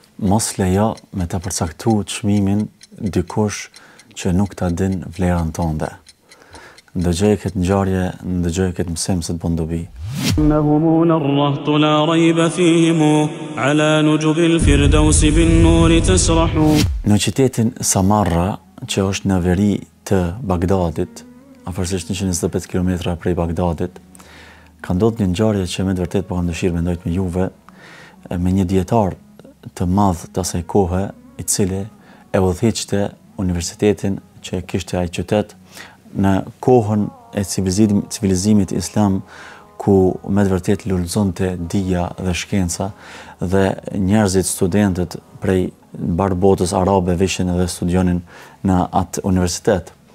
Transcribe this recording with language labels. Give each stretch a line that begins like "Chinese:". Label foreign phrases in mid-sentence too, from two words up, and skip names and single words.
Albanian: mos lejo me ta përcaktu çmimin dikush që nuk ta din vlerën tënde. Ndëgjoj këtë ngjarje, ndëgjoj këtë mësim se të bën dobi.
Arabic: إنهم الرهط لا ريب فيهم على نجب الفردوس بالنور تسرح.
Albanian: Në qytetin Samarra, që është në veri të Bagdadit, afërsisht 125 km prej Bagdadit, ka ndodhur një ngjarje që me të vërtetë po kam dëshirë me ndojt me juve, me një dietar të madh të asaj kohe, i cili e udhëhiqte universitetin që kishte ai qytet në kohën e civilizimit islam, ku me të vërtetë lulëzonte dija dhe shkenca dhe njerëzit, studentët prej mbar botës arabe vishin edhe studionin në atë universitet.